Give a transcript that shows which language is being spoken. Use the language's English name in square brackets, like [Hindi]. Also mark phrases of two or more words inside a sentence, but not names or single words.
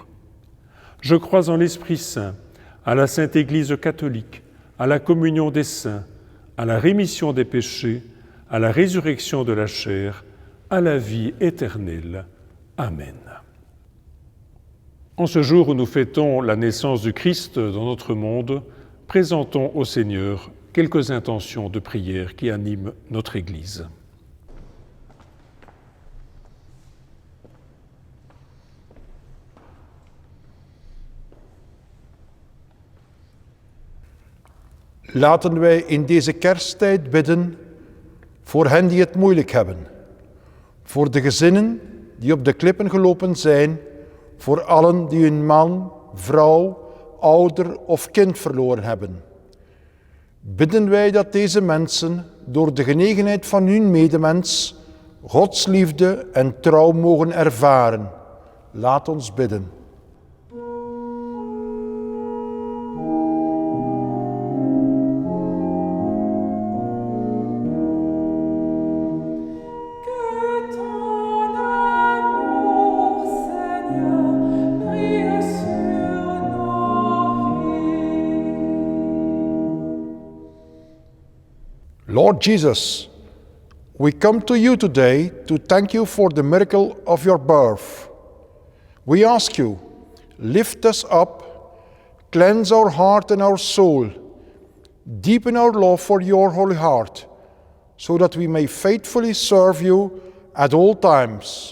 [French] Je crois en l'Esprit Saint, à la Sainte Église catholique, à la communion des saints, à la rémission des péchés, à la résurrection de la chair, à la vie éternelle. Amen. En ce jour où nous fêtons la naissance du Christ dans notre monde, présentons au Seigneur quelques intentions de prière qui animent notre Église. [Dutch] Laten wij in deze kersttijd bidden voor hen die het moeilijk hebben, voor de gezinnen die op de klippen gelopen zijn, voor allen die hun man, vrouw, ouder of kind verloren hebben. Bidden wij dat deze mensen door de genegenheid van hun medemens Gods liefde en trouw mogen ervaren. Laat ons bidden. [French] Que ton amour, Seigneur, brille sur nos vies. [English] Lord Jesus, we come to you today to thank you for the miracle of your birth. We ask you, lift us up, cleanse our heart and our soul, deepen our love for your holy heart, so that we may faithfully serve you at all times.